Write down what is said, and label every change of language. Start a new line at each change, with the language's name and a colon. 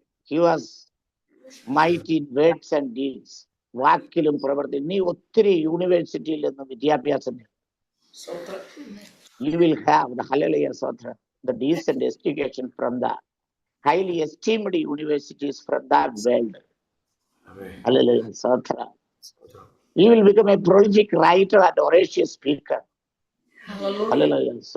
English: he was mighty in words and deeds.
Malayalam: വാക്കിലും പ്രവർത്തി. നീ ഒത്തിരി യൂണിവേഴ്സിറ്റിയിൽ നിന്ന് വിദ്യാഭ്യാസം നേടും.
English: You will have the hallelujah, the decent education from the highly esteemed universities from that world. Hallelujah. You will become a prolific writer and oracious speaker. Hallelujah.